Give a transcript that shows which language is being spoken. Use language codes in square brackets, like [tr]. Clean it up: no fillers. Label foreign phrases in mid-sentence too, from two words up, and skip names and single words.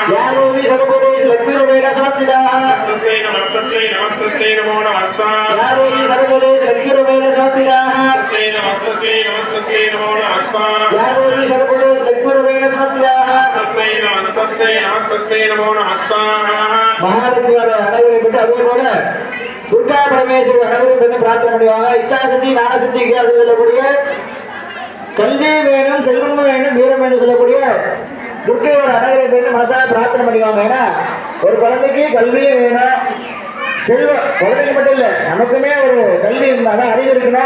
[sa] या देवी सर्वभूतेषु लक्ष्मीरूपेण स्वस्थिताः. तस्यै नमस्तस्यै नमस्तस्यै नमः स्वाहा. या देवी सर्वभूतेषु लक्ष्मीरूपेण स्वस्थिताः. तस्यै नमस्तस्यै नमस्तस्यै नमः स्वाहा. या देवी सर्वभूतेषु लक्ष्मीरूपेण स्वस्थिताः. तस्यै नमस्तस्यै नमस्तस्यै नमः स्वाहा. [ta] மகாலட்சுமியோட அழகரை பெற்று அதே போல துர்கா பரமேஸ்வரி அழகரை பெற்று பிரார்த்தனை பண்ணுவாங்க. இச்சாசக்தி ஞானசக்தி வித்தியாசம் சொல்லக்கூடிய கல்வி வேணும் செல்வமும் வேணும் வீரம் வேணும் சொல்லக்கூடிய துர்க்கையோட அழகரை பெற்று மனசாக பிரார்த்தனை பண்ணுவாங்க. ஏன்னா ஒரு குழந்தைக்கு கல்வியும் வேணும் செல்வம், குழந்தைக்கு மட்டும் இல்லை நமக்குமே ஒரு கல்வி இருந்தாலும் அறிவு இருக்கணும்.